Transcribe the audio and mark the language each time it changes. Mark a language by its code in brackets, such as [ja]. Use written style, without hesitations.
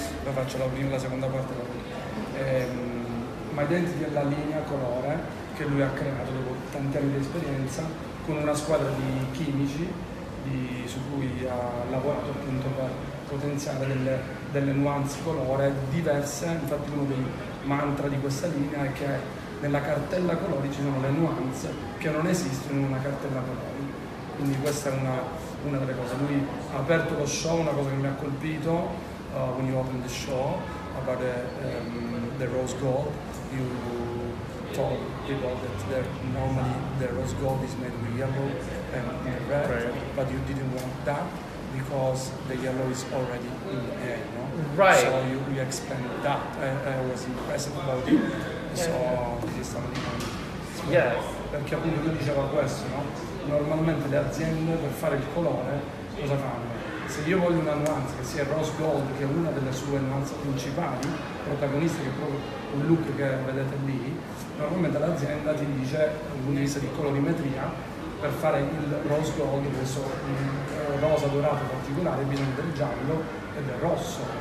[it] Lo faccio la seconda parte. Mydentity è la linea colore che lui ha creato dopo tanti anni di esperienza con una squadra di chimici su cui ha lavorato appunto per potenziare delle nuance colore diverse. Infatti uno dei mantra di questa linea è che nella cartella colori ci sono le nuance che non esistono in una cartella colori. Quindi questa è una delle cose. Lui ha aperto lo show, una cosa che mi ha colpito, [en] when you opened the show about the rose gold, you told people that normally the rose gold is made with yellow and red, but you didn't want that. because the yellow is already in the air, no? Right. So you expand that. I was impressed about it. So this is Yes. [it] perché appunto lui diceva questo, no? Normalmente le aziende per fare il colore cosa fanno? Se io voglio una nuance che sia rose gold, che è una delle sue nuance principali, protagonista, che è proprio un look che vedete lì, normalmente l'azienda ti dice dal punto di vista di colorimetria, per fare il rose gold, questo rosa dorato particolare, bisogna del giallo e del rosso.